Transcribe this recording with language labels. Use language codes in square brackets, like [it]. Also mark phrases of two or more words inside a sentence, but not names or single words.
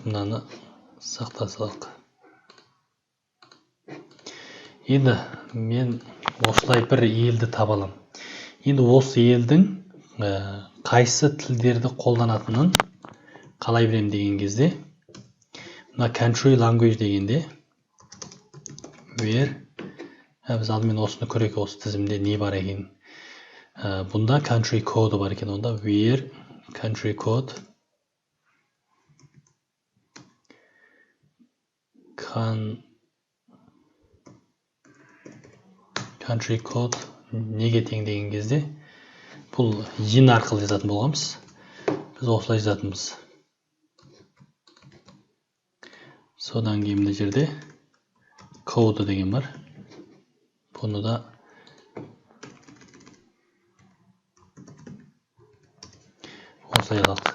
[kk] Мынаны сақта салайық. Енді мен осылай бір елді таба аламын. Енді осы елдің қайсы тілдерді қолданатынын қалай білемін деген кезде, мына [en] country language [kk] дегенде where, біз алдымен осыны көрейік, осы тізімде не бар екен. Бұнда [en] country code [kk] бар екен. Онда [en] where country code country code [kk] неге тең деген кезде бұл in арқылы жазатын болғанбыз. Біз осылай жазатынбыз. Содан кейін мына жерде code деген бар. Бұны да осылай жаздық.